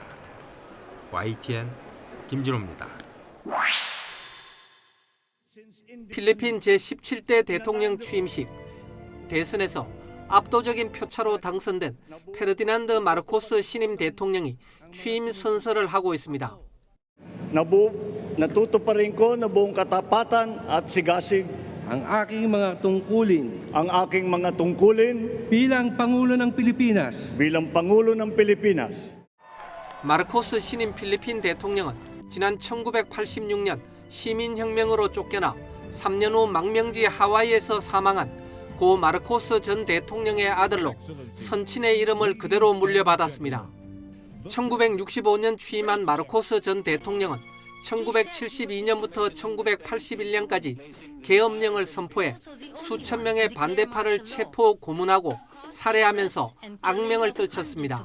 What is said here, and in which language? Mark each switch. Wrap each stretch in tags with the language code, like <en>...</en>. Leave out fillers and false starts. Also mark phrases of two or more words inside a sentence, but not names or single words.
<ko>YTN 김진호입니다. 필리핀 제17대 대통령 취임식. 대선에서 압도적인 표차로 당선된 페르디난드 마르코스 신임 대통령이 취임 선서를 하고 있습니다.</ko> <tl>Natutuparin ko na buong katapatan at sigasig ang aking mga tungkulin bilang Pangulo ng Pilipinas.</tl> <ko>마르코스 신임 필리핀 대통령은 지난 1986년 시민혁명으로 쫓겨나 3년 후 망명지 하와이에서 사망한 고 마르코스 전 대통령의 아들로 선친의 이름을 그대로 물려받았습니다. 1965년 취임한 마르코스 전 대통령은 1972년부터 1981년까지 계엄령을 선포해 수천 명의 반대파를 체포 고문하고 살해하면서 악명을 떨쳤습니다.</ko>